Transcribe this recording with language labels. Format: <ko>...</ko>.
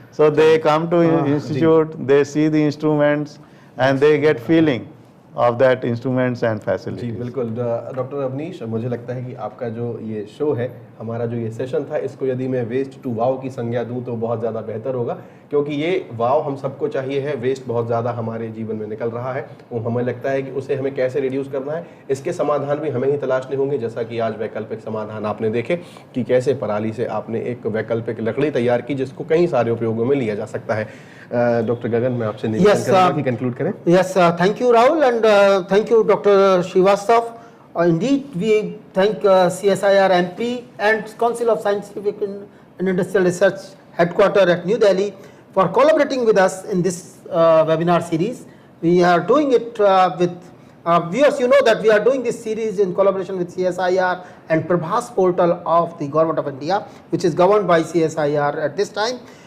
<en>So they come to institute, they see the instruments, and they get feeling of that instruments and</en> <hi>ji</hi> <en>facilities.</en> <hi>बिल्कुल। Doctor Awanish, मुझे लगता है कि आपका जो ये शो है, हमारा जो ये सेशन था, इसको यदि मैं वेस्ट टू वाव की संज्ञा दूं तो बहुत ज़्यादा बेहतर होगा, क्योंकि ये वाव हम सबको चाहिए है। वेस्ट बहुत ज़्यादा हमारे जीवन में निकल रहा है, वो हमें लगता है कि उसे हमें कैसे रिड्यूस करना है, इसके समाधान भी हमें ही तलाशने होंगे। जैसा कि आज वैकल्पिक समाधान आपने देखे कि कैसे पराली से आपने एक वैकल्पिक लकड़ी तैयार की जिसको कई सारे उपयोगों में लिया जा सकता है। डॉक्टर गगन, मैं आपसे निवेदन करूंगा कि कंक्लूड करें।</hi> <en>Yes, thank you, Rahul, and thank you, Dr. Srivastava. Indeed, we thank CSIR AMPRI and Council of Scientific and Industrial Research Headquarters at New Delhi for collaborating with us in this webinar series. We are doing it with viewers. You know that we are doing this series in collaboration with CSIR and Prabhas portal of the Government of India, which is governed by CSIR at this time.</en>